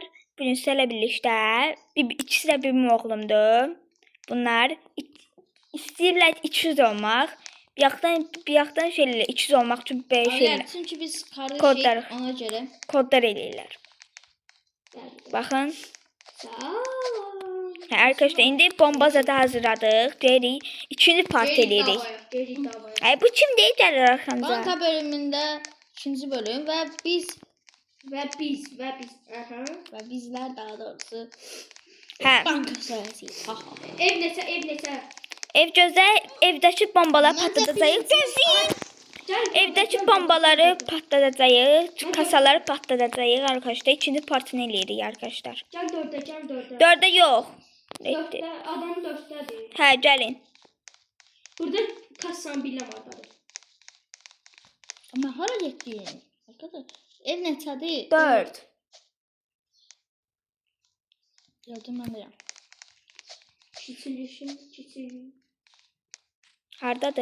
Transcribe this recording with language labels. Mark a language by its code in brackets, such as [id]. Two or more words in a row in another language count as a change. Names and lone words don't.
[az] Birincisi ilə birlikdə. İkisi də [tr] benim oğlumdur. [az] Bunlar istəyirlər 200 olmaq. Bir yaxdan şeylə 200 olmaq üçün [tr] Aynen, çünkü biz kardeşiz Kodlar. ona göre. [az] kodlar eləyirlər. Baxın. Sağ ol. [tr] Arkadaşlar indi bomba zaten hazırladık. [az] Deyirik. İkinci part eləyirik. [tr] Geri davaya. [az] Ay bu kim deyir gəlir arxamıza? [tr] Banka bölümünde ikinci bölüm ve biz Ve biz. Aha. ve bizler daha doğrusu [az] Hə. [tr] banka soyasıyız. Ha ha. [az] Ev neçə? Ev gözəl, evdəki bombaları Bunlar da patladacağıq. Gözləyin. [tr] Gel. [az] Evdəki bombaları patladacağıq. Kasaları patladacağıq arkadaşlar. İkinci partını eləyirik arkadaşlar. [tr] Gel dörde. [az] 4-də yox. [tr] Dörtte, adam dörttedir. [az] Hə, gəlin. [tr] Burada kassan bile var tabii. [az] Ama hara getdin? Arkadaş, ev neçədir? 4. [tr] Gördüm ben de. [az] Çiçilişim. Hardadır?